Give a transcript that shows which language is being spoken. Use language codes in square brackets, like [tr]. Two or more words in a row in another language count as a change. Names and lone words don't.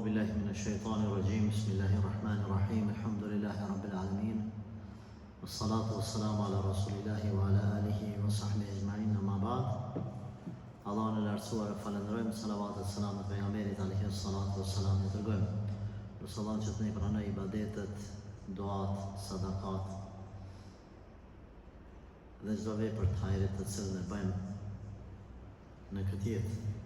[ar] بالله من الشيطان الرجيم بسم الله الرحمن الرحيم الحمد لله رب العالمين والصلاة والسلام على رسول الله وعلى آله وصحبه أجمعين أما بعد [sq] Allahun e lartësuar e falenderojmë, salavat e selam e pejgamberit [ar] عليه الصلاة والسلام [sq] e dërgojmë. Lutë Allahun që të na pranoj ibadetet, duat, sadakat dhe çdo vepër të hajrit të cilën e bëjmë në këtë jetë.